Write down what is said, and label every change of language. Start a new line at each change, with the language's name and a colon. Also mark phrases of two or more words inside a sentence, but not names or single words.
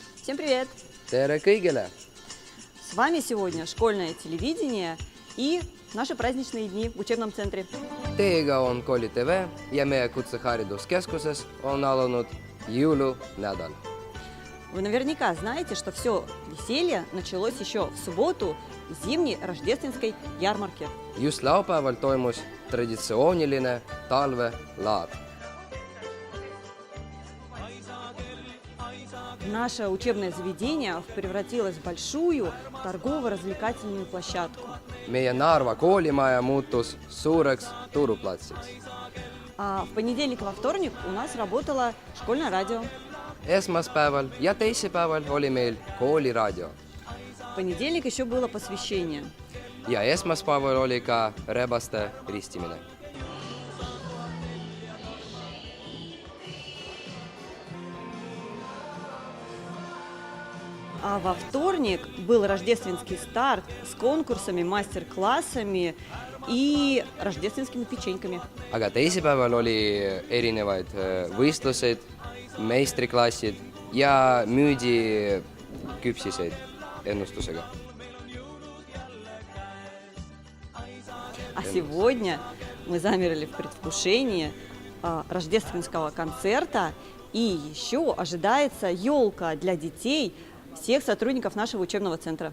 Russian: Всем привет!
Estonian: Tere kõigile!
Russian: С вами сегодня школьное телевидение и наши праздничные дни в учебном центре.
Estonian: Teiega on Kooli TV ja meie Kutsehariduskeskuses on alanud jõulunädal.
Russian: Вы наверняка знаете, что все веселье началось еще в субботу зимней рождественской ярмарки.
Estonian: Just laupäeval toimus traditsiooniline talvelaad.
Russian: Наше учебное заведение превратилось в большую торгово-развлекательную площадку.
Estonian: Meie Narva koolimaja muutus suureks turuplatsiks.
Russian: А в понедельник и во вторник у нас работало школьное радио.
Estonian: Esmaspäeval ja teisipäeval oli meil kooliraadio.
Russian: В понедельник еще было посвящение.
Estonian: Ja esmaspäeval oli ka rebaste ristimine.
Russian: А во вторник был рождественский старт с конкурсами, мастер-классами и рождественскими печеньками.
Estonian: Aga teisipäeval oli erinevaid võistluseid, meistriklassid ja müüdi küpsiseid ennustusega.
Russian: А сегодня мы замерли в предвкушении рождественского концерта, и еще ожидается елка для детей всех сотрудников нашего учебного центра.